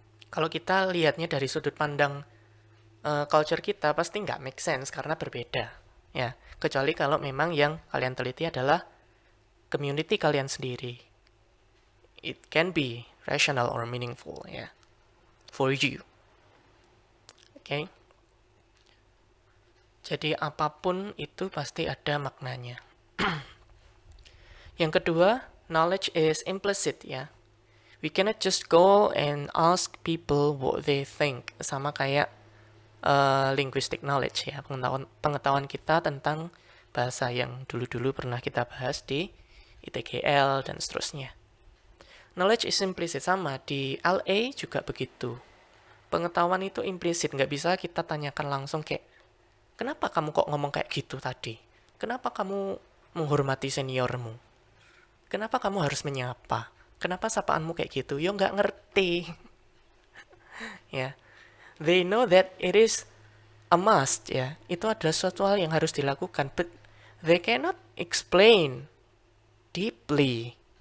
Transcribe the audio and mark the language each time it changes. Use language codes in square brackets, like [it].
[id] Kalau kita lihatnya dari sudut pandang culture kita, pasti nggak make sense karena berbeda. Ya, kecuali kalau memang yang kalian teliti adalah community kalian sendiri. [en] It can be rational or meaningful, ya, for you. Oke. [id] Jadi apapun itu pasti ada maknanya. Yang kedua, [en] knowledge is implicit [id] ya. [en] We cannot just go and ask people what they think. [id] Sama kayak linguistic knowledge ya, pengetahuan kita tentang bahasa yang dulu-dulu pernah kita bahas di ITGL dan seterusnya. [en] Knowledge is implicit, [id] sama di LA juga begitu. Pengetahuan itu implisit, nggak bisa kita tanyakan langsung kayak, kenapa kamu kok ngomong kayak gitu tadi? Kenapa kamu menghormati seniormu? Kenapa kamu harus menyapa? Kenapa sapaanmu kayak gitu? Yo nggak ngerti. [en] Ya, they know that it is a must. [id] Ya, itu adalah suatu hal yang harus dilakukan, [en] but they cannot explain deeply.